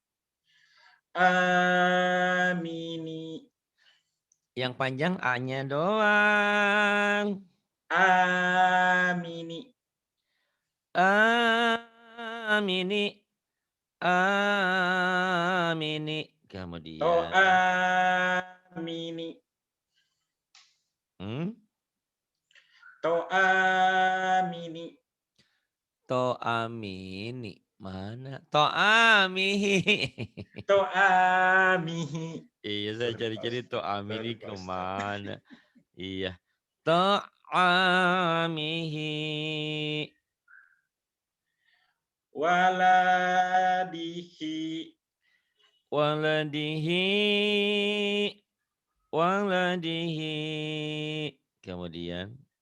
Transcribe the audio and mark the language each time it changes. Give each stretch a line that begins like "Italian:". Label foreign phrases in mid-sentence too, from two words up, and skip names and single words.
Arabic: Amini.
Indonesian: Yang panjang A-nya doang.
Arabic: Amini. Amini. Amini.
Indonesian: Kemudian.
Arabic: To'amini. Hmm? To'amini. To'amini. Mana? To'amihi. To'amihi.
Indonesian: Iya, saya Sorry, cari-cari To'amini sorry, Pak Ustadz. kemana. Iya.
Arabic: To'amihi. Waladihi. Waladihi. Waladihi.
Indonesian: Kemudian.